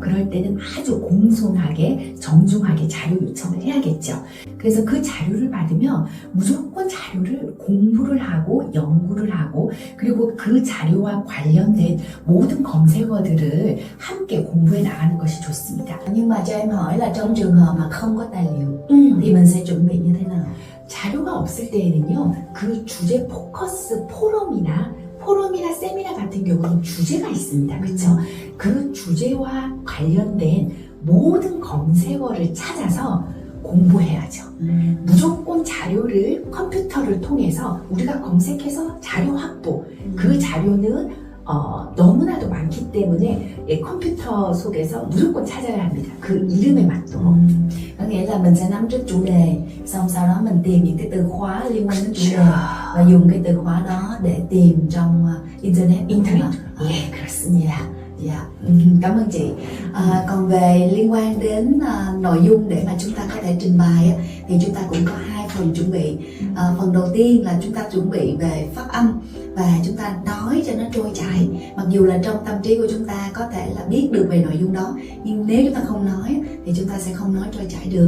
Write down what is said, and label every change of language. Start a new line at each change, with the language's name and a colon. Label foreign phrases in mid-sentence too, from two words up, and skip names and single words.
Korean: 그럴 때는 아주 공손하게 정중하게 자료 요청을 해야겠죠. 그래서 그 자료를 받으면 무조건 자료를 공부를 하고 연구를 하고 그리고 그 자료와 관련된 모든 검색어들을 함께 공부해 나가는 것이 좋습니다.
Vietnamese: Nhưng mà cho em hỏi là trong trường hợp mà không có tài liệu thì mình sẽ chuẩn bị như thế nào?
Korean: 자료가 없을 때에는요, 그 주제 포커스 포럼이나 세미나 같은 경우는 주제가 있습니다. 그렇죠? 그 주제와 관련된 모든 검색어를 찾아서 공부해야죠. 무조건 자료를 컴퓨터를 통해서 우리가 검색해서 자료 확보, 그 자료는 너무나도 많기 때문에 컴퓨터 속에서 무조건 찾아야 합니다. 그 이름에 맞도록.
Vietnamese: Có nghĩa là mình sẽ nắm trước chủ đề, xong sau đó mình tìm những cái từ khóa liên quan đến chủ đề và dùng cái từ khóa đó để tìm trong Internet.
Korean: 예, 그렇습니다.
Vietnamese: Dạ, cảm ơn chị. Còn về liên quan đến nội dung để mà chúng ta có thể trình bày thì chúng ta cũng có hai phần chuẩn bị. Phần đầu tiên là chúng ta chuẩn bị về phát âm và chúng ta nói cho nó trôi chảy. Mặc dù là trong tâm trí của chúng ta có thể là biết được về nội dung đó, nhưng nếu chúng ta không nói thì chúng ta sẽ không nói trôi chảy được.